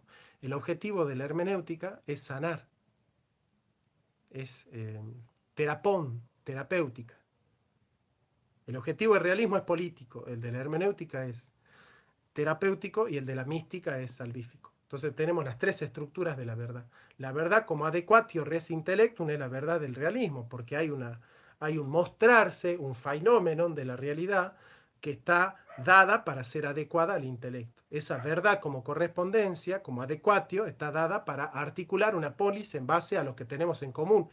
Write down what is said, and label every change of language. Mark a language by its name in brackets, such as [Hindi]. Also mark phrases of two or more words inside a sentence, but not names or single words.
[Spanish] El objetivo de la hermenéutica es sanar, es terapéutica. El objetivo del realismo es político, el de la hermenéutica es terapéutico y el de la mística es salvífico. Entonces tenemos las tres estructuras de la verdad. La verdad como [Latin] adequatio res intellectum [Spanish] es la verdad del realismo, porque hay un mostrarse, un fenómeno de la realidad que está dada para ser adecuada al intelecto. Esa verdad como correspondencia, como adequatio, está dada para articular una polis en base a lo que tenemos en común.